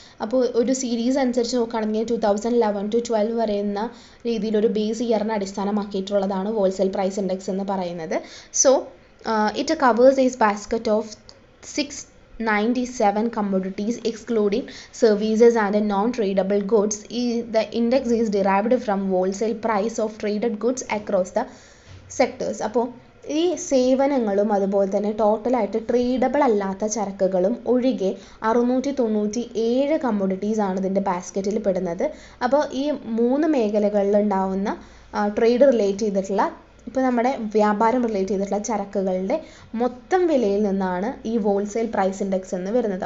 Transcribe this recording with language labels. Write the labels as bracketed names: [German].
[Malayalam] അപ്പോൾ ഒരു സീരീസ് അനുസരിച്ച് നോക്കുകയാണെങ്കിൽ 2011 to 12 വരെയുള്ള രീതിയിലൊരു ബേസ് ഇയറിനെ അടിസ്ഥാനമാക്കിയിട്ടുള്ളതാണ് ഹോൾസെയിൽ പ്രൈസ് ഇൻഡെക്സ് എന്ന് പറയുന്നത്. [English] So it covers a basket of 697 commodities excluding services and non-tradable goods. The index is derived from wholesale price of traded goods across the sectors. [Malayalam] അപ്പോൾ ഈ സേവനങ്ങളും അതുപോലെ തന്നെ ടോട്ടലായിട്ട് ട്രേഡബിൾ അല്ലാത്ത ചരക്കുകളും ഒഴികെ 697 കമ്മോഡിറ്റീസ് ആണ് ഇതിൻ്റെ ബാസ്ക്കറ്റിൽ പെടുന്നത്. അപ്പോൾ ഈ 3 മേഖലകളിൽ ഉണ്ടാവുന്ന ട്രേഡ് റിലേറ്റ് ചെയ്തിട്ടുള്ള ഇപ്പോൾ നമ്മുടെ വ്യാപാരം റിലേറ്റ് ചെയ്തിട്ടുള്ള ചരക്കുകളുടെ മൊത്തം വിലയിൽ നിന്നാണ് ഈ ഹോൾസെയിൽ പ്രൈസ് ഇൻഡെക്സ് എന്ന് വരുന്നത്.